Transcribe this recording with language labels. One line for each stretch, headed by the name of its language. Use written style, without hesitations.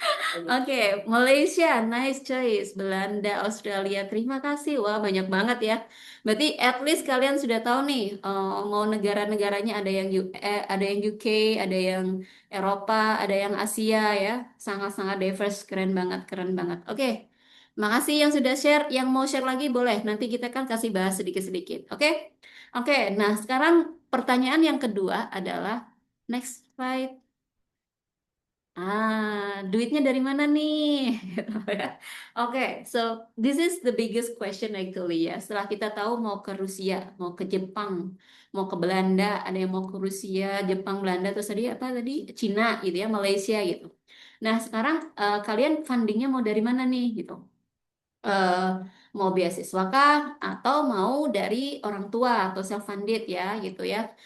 English: Oke, Malaysia, nice choice.
Indonesian: Belanda, Australia, terima kasih. Wah, banyak banget ya. Berarti at least kalian sudah tahu nih, mau negara-negaranya ada yang UK, ada yang Eropa, ada yang Asia ya. Sangat-sangat diverse, keren banget, keren banget. Oke, makasih yang sudah share. Yang mau share lagi boleh. Nanti kita kan kasih bahas sedikit-sedikit. Oke, oke. Nah, sekarang pertanyaan yang kedua adalah
English: next slide.
Indonesian: Duitnya dari mana nih? Gitu ya.
English: Oke, so this is the biggest question actually ya.
Indonesian: Setelah kita tahu mau ke Rusia, mau ke Jepang, mau ke Belanda, ada yang mau ke Rusia, Jepang, Belanda, terus tadi apa tadi? Cina gitu ya, Malaysia gitu. Nah, sekarang kalian fundingnya mau dari mana nih gitu? eh, Mau beasiswa kah atau mau dari orang tua atau self funded ya gitu ya.